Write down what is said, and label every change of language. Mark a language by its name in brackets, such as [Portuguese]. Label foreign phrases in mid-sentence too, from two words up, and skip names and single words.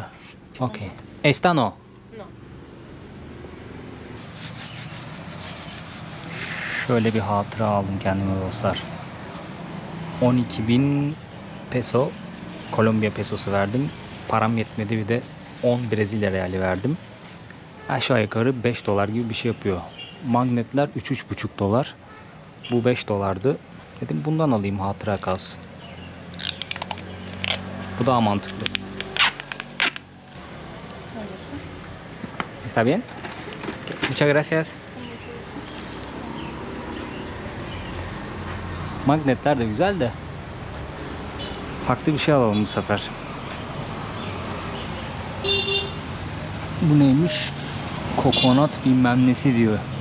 [Spanish] Okay. Esta no. No. [Turkish] Şöyle bir hatıra aldım kendime dostlar. 12.000 peso, Kolombiya pesosu verdim. Param yetmedi, bir de 10 Brezilya reali verdim. Aşağı yukarı 5 dolar gibi bir şey yapıyor. Magnetler 3-3,5 dolar. Bu 5 dolardı. Dedim bundan alayım, hatıra kalsın. Bu daha mantıklı. [Spanish] ¿Está bien? Okay. Muchas gracias. [Turkish] Magnetler de güzel de farklı bir şey alalım bu sefer. Bu neymiş? Kokonat bilmem nesi diyor.